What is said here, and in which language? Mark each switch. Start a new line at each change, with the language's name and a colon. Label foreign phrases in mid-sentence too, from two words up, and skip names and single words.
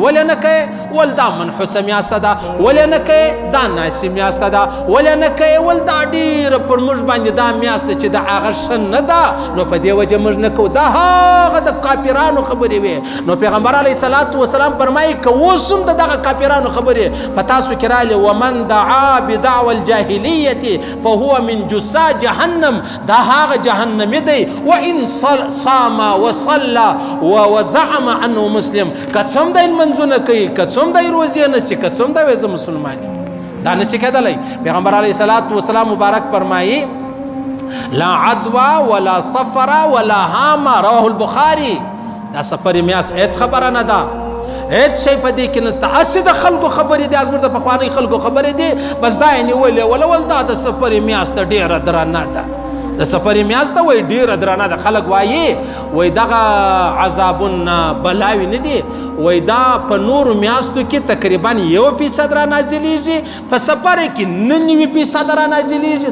Pashto: ولې نه کوي؟ ول دا منحوسه میاشته ده. ولې نه کوي؟ دا ناسي میاشته ده. ولې نه کوي؟ ول دا ډېره پر موږ باندې دا میاشته چې د هغه ښه نه ده، نو په دې وجه موږ نه کوو. دا هغه د کافرانو خبرې وې. نو پیغمبر
Arabic: علیه السلام
Pashto: فرمایي که اوس هم د دغه کافرانو خبرې په تاسو کې راغلې
Arabic: ومن دعا بدعوى الجاهلیة فهو من جثا جهنم،
Pashto: دا هغه جهنمی دی.
Arabic: وان صام وصلى وزعم انه مسلم،
Pashto: که څوم دی لمنځونه کوي، که څوم دی روزې نسی، که څوم دی زه مسلمان یم، دا نسی کېدلی. پیغمبر
Arabic: علیه السلام
Pashto: مبارک فرمایي
Arabic: لا عدوى ولا صفر ولا هام رواه البخاري.
Pashto: دا سفر میاس هیڅ خبره نه ده، هیڅ شی په دې کې نشته. هسې د خلکو خبرې دي، زموږ د پخوانۍ خلکو خبرې دي، بس دا یې نیولې ول دا د سفر میاس ته ډېره درنه ده، د سفرې میاشت ته وایي ډېره درنه ده. خلک وایي دغه عذابونه بلاوي نه دي، وایي دا په نورو میاشتو کې تقریبا 1% را نازلیږي، په سفر کې 99% را نازلیږي.